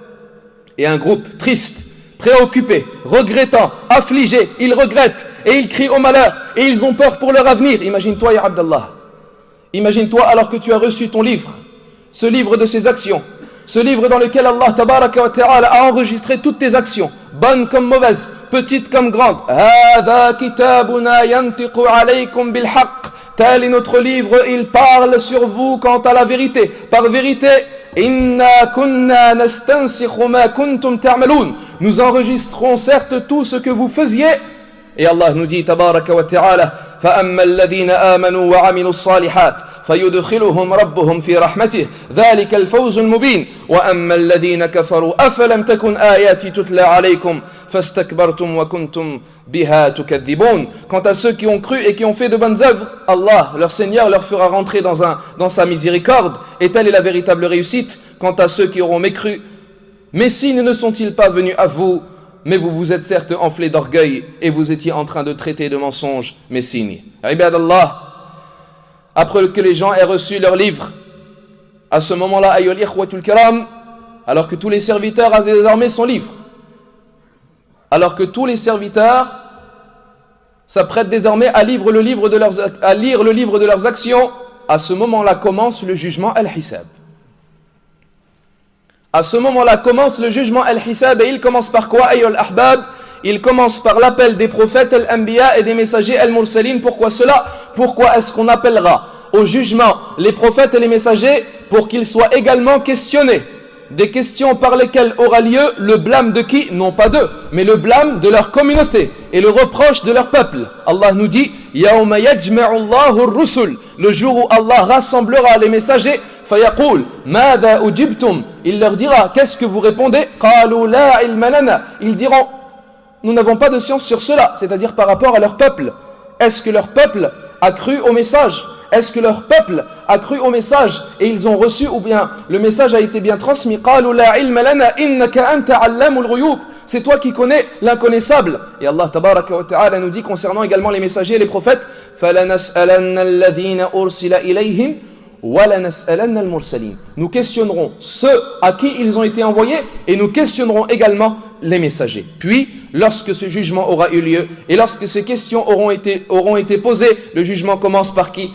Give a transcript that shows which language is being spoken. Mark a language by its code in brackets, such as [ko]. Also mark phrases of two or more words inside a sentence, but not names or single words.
[fr] Et un groupe triste, préoccupé, regrettant, affligé, ils regrettent et ils crient au malheur et ils ont peur pour leur avenir. Imagine-toi, [ar] يا عبد الله. [fr] Imagine-toi alors que tu as reçu ton livre, ce livre de ses actions, ce livre dans lequel Allah [ar] تبارك وتعالى [fr] a enregistré toutes tes actions, bonnes comme mauvaises, petites comme grandes. [ar] هذا كتابنا ينطق عليكم بالحق. [fr] Tel est notre livre, il parle sur vous quant à la vérité. Par vérité, [ar] إنا كنا نستنسخ ما كنتم تعملون. [fr] Nous enregistrons certes tout ce que vous faisiez. Et Allah nous dit [ar] تبارك وتعالى, فأما الذين آمنوا وعملوا الصالحات فيدخلهم ربهم في رحمته ذلك الفوز المبين وأما الذين كفروا أفلم تكن آياتي تتلى عليكم فاستكبرتم وكنتم بها تكذبون. [fr] Quant à ceux qui ont cru et qui ont fait de bonnes œuvres, Allah, leur Seigneur, leur fera rentrer dans sa miséricorde, et telle est la véritable réussite. Quant à ceux qui auront mécru, mes signes ne sont-ils pas venus à vous? Mais vous vous êtes certes enflés d'orgueil et vous étiez en train de traiter de mensonges mes signes. Ibadallah, après que les gens aient reçu leur livre, à ce moment-là, [ar] أيها الإخوة الكرام, [fr] alors que tous les serviteurs avaient désormais son livre, alors que tous les serviteurs s'apprêtent désormais à lire le livre de leurs actions, à ce moment-là commence le jugement al-hisab. À ce moment-là commence le jugement al-hisab, et il commence par quoi, [ar] أيها الأحباب? [fr] Il commence par l'appel des prophètes al-anbiya et des messagers al-mursalin. Pourquoi cela? Pourquoi est-ce qu'on appellera au jugement les prophètes et les messagers? Pour qu'ils soient également questionnés. Des questions par lesquelles aura lieu le blâme de qui? Non pas d'eux, mais le blâme de leur communauté et le reproche de leur peuple. Allah nous dit [ar] يوم يجمع الله الرسل, [fr] le jour où Allah rassemblera les messagers. [ar] فيقول ماذا أجبتم, [fr] il leur dira qu'est-ce que vous répondez? [ar] قالوا لا علم لنا, [fr] ils diront nous n'avons pas de science sur cela, c'est-à-dire par rapport à leur peuple. Est-ce que leur peuple a cru au message? Est-ce que leur peuple a cru au message et ils ont reçu, ou bien le message a été bien transmis? [ar] قالوا لا علم لنا إنك أنت علام الغيوب, [fr] c'est toi qui connais l'inconnaissable. Et Allah [ar] تبارك وتعالى [fr] nous dit concernant également les messagers et les prophètes [ar] فلنسألن الذين أرسل إليهم ولنسألن المرسلين. [fr] Nous questionnerons ceux à qui ils ont été envoyés et nous questionnerons également les messagers. Puis, lorsque ce jugement aura eu lieu et lorsque ces questions auront été posées, le jugement commence par qui?